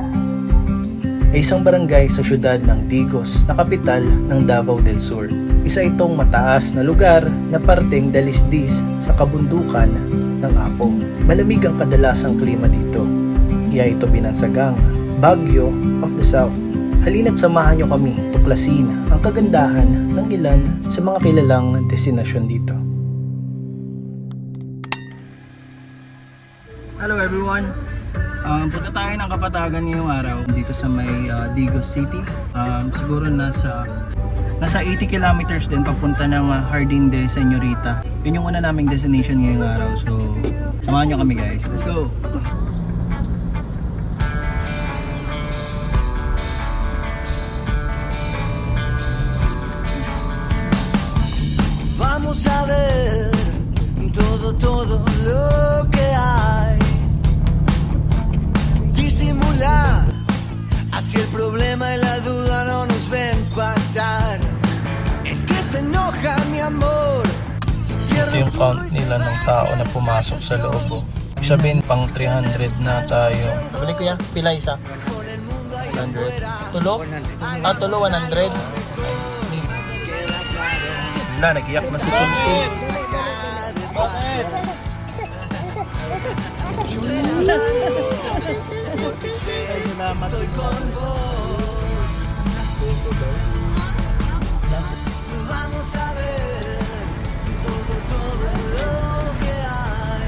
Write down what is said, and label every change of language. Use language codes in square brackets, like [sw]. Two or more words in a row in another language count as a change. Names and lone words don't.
[tl] ay isang barangay sa siyudad ng Digos na kapital ng Davao del Sur. Isa itong mataas na lugar na parteng dalisdis sa kabundukan ng Apo. Malamig ang kadalasang klima dito, kaya ito binansagang Baguio of the South. Halina't samahan nyo kami tuklasin ang kagandahan ng ilan sa mga kilalang destinasyon dito. [en] Hello everyone! [tl] Punta tayo ng Kapatagan ngayong araw dito sa may Digos City. Siguro nasa 80 kilometers din papunta ng Jardín de Señorita. Yun yung una naming destination ngayong araw. So, samahan nyo kami guys. [en] Let's go! [es] Vamos a ver todo lo que hay. Disimular, así el problema y la duda no nos ven pasar. El que se enoja, mi amor, [tl] Ito yung count nila ng tao na pumasok sa loob. Sabihin pang 300 na tayo. Balik ko yan, [ceb] pila isa? 100. Tulo? Tulo 100. [tl] Wala, nag-iyak na si Tuntun. Salamat. [es] vamos a ver todo lo que hay.